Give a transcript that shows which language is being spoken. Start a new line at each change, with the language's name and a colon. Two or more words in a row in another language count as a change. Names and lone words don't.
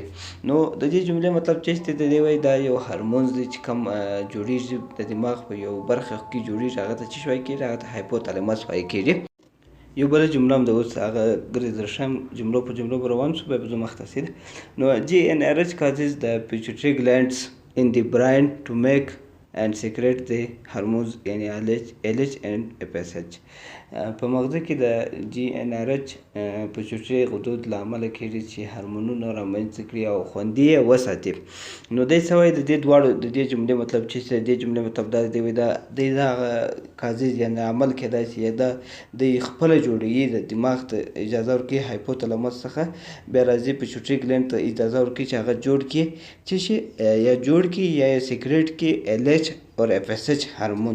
Pashto: نو د دې جملې مطلب چې دی د دې وایي دا یو هارمونز دی چې کوم جوړیږي د دماغ په یو برخه کې جوړیږي هغه ته چې وایي کېږي هغه ته هایپوتالامس وایي کېږي. یو بله جمله هم د اوس هغه ګرځې درشم جملو په جملو به روان شو بیا به ځو مخ ته.
English: نو جي ان ار اچ causes the pituitary glands in the brain to make and secrete the hormones یعنې LH and FSH.
Pashto: په مغزه کې د جي ان ار اچ پچوټري غدود له امله کېږي چې هارمونونه رامنځته کړي او خوندي یې وساتي. نو دی څه وایي د دې دواړو د دې جملې مطلب چې د دې جملې مطلب دا دی د هغه کازز یعنې عمل کېدای شي یا دا د خپله جوړوي د دماغ ته اجازه ورکوي هایپوتالامس څخه بیا راځي پچوټري ګلینډ ته اجازه ورکوي چې هغه جوړ کړي چې شي یا جوړ کړي یا یې سیکریټ کړي LH اور FSH هارمونز.